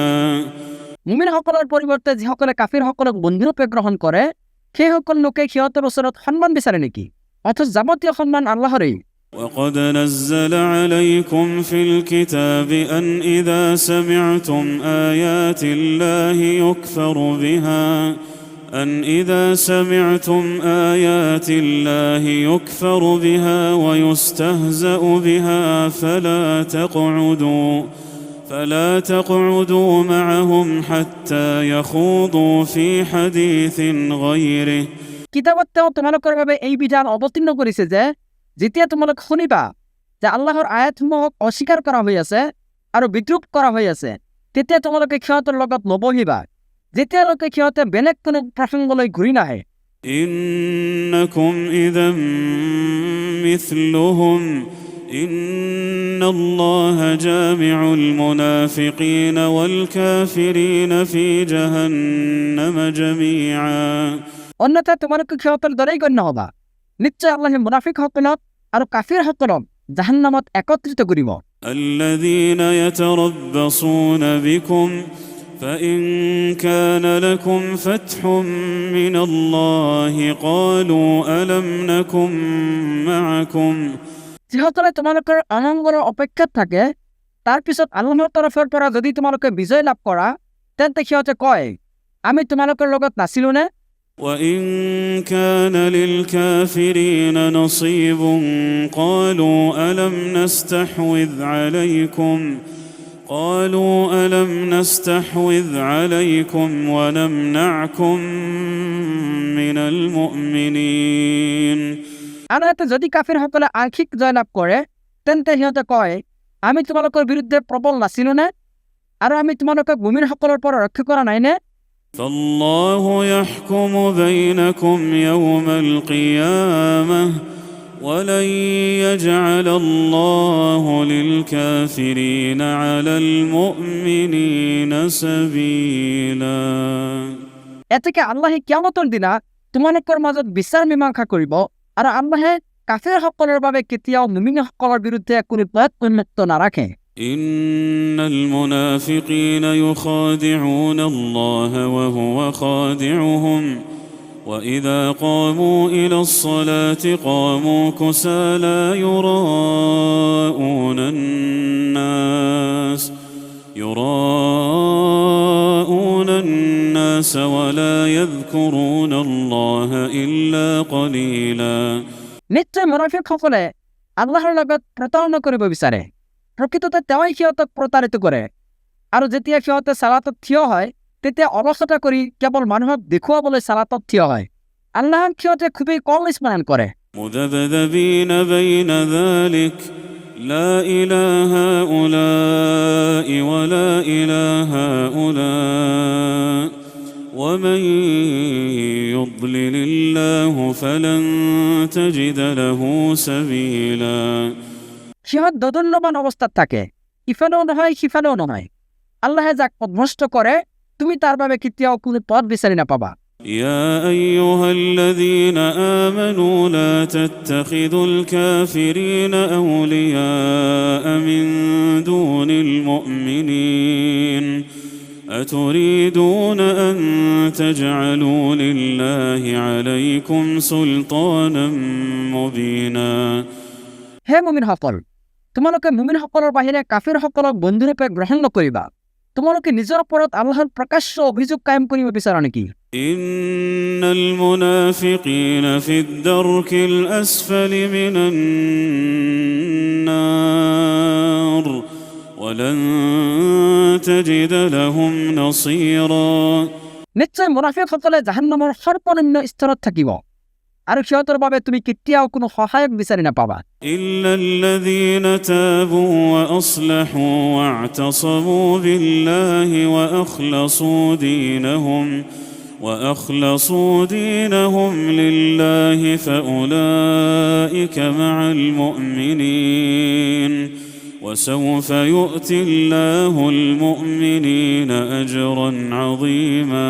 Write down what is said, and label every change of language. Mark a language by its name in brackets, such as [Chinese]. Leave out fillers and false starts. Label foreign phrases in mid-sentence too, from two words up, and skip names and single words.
[Assamese] মুমিনসকলৰ পৰিৱৰ্তে যিসকলে কাফিৰসকলক বন্ধুৰূপে গ্ৰহণ কৰে, সেইসকল লোকে সিহঁতৰ ওচৰত সন্মান বিচাৰে নেকি? অথচ যাৱতীয় সন্মান আল্লাহৰেই। [Arabic] وقد نزل عليكم في الكتاب أن إذا سمعتم آيات الله يكفر بها ويستهزأ بها فلا تقعدوا معهم حتى يخوضوا في حديث غيره [Assamese] কিতাবত তেওঁ তোমালোকৰ বাবে এই বিধান অৱতীৰ্ণ কৰিছে যে যেতিয়া তোমালোক শুনিবা যে আল্লাহৰ আয়াতসমূহক অস্বীকাৰ কৰা হৈ আছে আৰু বিদ্ৰূপ কৰা হৈ আছে, তেতিয়া তোমালোকে সিহঁতৰ লগত নবহিবা যেতিয়ালৈকে সিহঁতে বেলেগ কোনো প্ৰসংগলৈ ঘূৰি নাহে। [Arabic] إنكم إذا مثلهم إن الله جامع المنافقين والكافرين في جهنم جميعا [Assamese] অন্যথা তোমালোকে সিহঁতৰ দৰেই গণ্য হবা। নিশ্চয় আল্লাহে মুনাফিকসকলক আৰু কাফিৰসকলক জাহান্নামত একত্ৰিত কৰিব। [Arabic] الذين يتربصون بكم فإن كان لكم فتح من الله قالوا ألم نكن معكم [Assamese] যিসকলে তোমালোকৰ অমংগলৰ অপেক্ষাত থাকে, তাৰ পিছত আল্লাহৰ তৰফৰ পৰা যদি তোমালোকে বিজয় লাভ কৰা, তেন্তে সিহঁতে কয়, আমি তোমালোকৰ লগত নাছিলো নে? [Arabic] وإن كان للكافرين نصيب قالوا ألم نستحوذ عليكم قالوا ألم نستحوذ عليكم ونمنعكم من المؤمنين [Assamese] আনহাতে যদি কাফিৰসকলে আংশিক জয়লাভ কৰে তেন্তে সিহঁতে কয় আমি তোমালোকৰ বিৰুদ্ধে প্ৰবল নাছিলো নে আৰু আমি তোমালোকক মুমিনসকলৰ পৰা ৰক্ষা কৰা নাই নে [Arabic] فالله يحكم بينكم يوم القيامة ولن يجعل الله للكافرين على المؤمنين سبيلا [Assamese] এতেকে আল্লাহে কিয়ামতৰ দিনা তোমালোকৰ মাজত বিচাৰ মীমাংসা কৰিব আৰু আল্লাহে কাফিৰসকলৰ বাবে কেতিয়াও মুমিনসকলৰ বিৰুদ্ধে কোনো পথ উন্মুক্ত নাৰাখে [Arabic] إن المنافقين يخادعون الله وهو خادعهم وإذا قاموا إلى الصلاة قاموا كسالى يراءون الناس ولا يذكرون الله إلا قليلا [Assamese] নিশ্চয় মুনাফিকসকলে আল্লাহৰ লগত প্ৰতাৰণা কৰিব বিচাৰে প্ৰকৃততে তেওঁই সিহঁতক প্ৰতাৰিত কৰে আৰু যেতিয়া সিহঁতে সালাতত থিয় হয় তেতিয়া অলসতা কৰি কেৱল মানুহক দেখুৱাবলৈ সালাতত থিয় হয় আল্লাহক সিহঁতে খুবেই কম স্মৰণ কৰে [Arabic] مذبذبين بين ذلك لا إله هؤلاء ولا إله هؤلاء ومن يضلل الله فلن تجد له سبيلا [Assamese] সিহঁত দোদুল্যমান অৱস্থাত থাকে ইফালেও নহয় সিফালেও নহয় আল্লাহে যাক পথভ্ৰষ্ট কৰে তুমি তাৰ বাবে কেতিয়াও কোনো পথ বিচাৰি নাপাবা [Arabic] يا أيها الذين آمنوا لا تتخذوا الكافرين أولياء من دون المؤمنين أتريدون أن تجعلوا لله عليكم سلطانا مبينا [Assamese] হে মুমিনসকল তোমালোকে মুমিনসকলৰ বাহিৰে কাফিৰসকলক বন্ধুৰূপে গ্ৰহণ নকৰিবা তোমালোকে নিজৰ ওপৰত আল্লাহৰ প্ৰকাশ্য অভিযোগ কায়েম কৰিব বিচাৰা নেকি [Arabic] إن المنافقين في الدرك الأسفل من النار ولن تجد لهم نصيرا [Assamese] নিশ্চয় মুনাফিকসকলে জাহান্নামৰ সৰ্বনিম্ন স্তৰত থাকিব আৰু সিহঁতৰ বাবে তুমি কেতিয়াও কোনো সহায়ক বিচাৰি নাপাবা [Arabic] إلا الذين تابوا وأصلحوا واعتصموا بالله وأخلصوا دينهم لله فأولئك مع المؤمنين وسوف يؤتي الله المؤمنين أجرا عظيما